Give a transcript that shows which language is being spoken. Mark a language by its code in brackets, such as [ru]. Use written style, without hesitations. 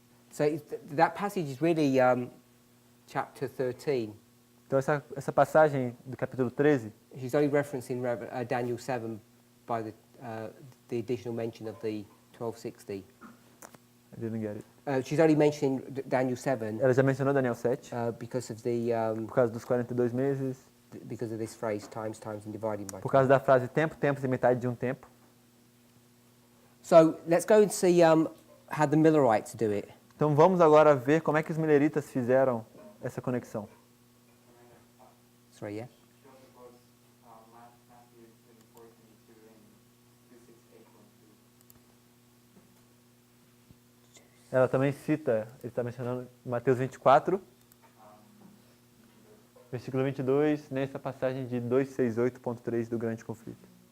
[en] So that passage is really chapter 13. [pt] Então essa passagem do capítulo 13, [en] She's only referencing Daniel 7 by the additional mention of the 1260. I didn't get it. She's only mentioning Daniel 7 [pt] Ela já mencionou Daniel 7, [en] because of the [pt] por causa dos 42 meses, [en] because of this phrase times and dividing by. [pt] por causa da frase tempo, tempos e metade de um tempo. [en] So let's go and see how the Millerites do it. [pt] Então vamos agora ver como é que os mileritas fizeram essa conexão. [en] Sorry, yeah. She also quotes Matthew 24:22 and 268:2. [pt] Ela também cita, ele está mencionando Mateus 24, versículo 22, nessa passagem de 268.3 do grande conflito.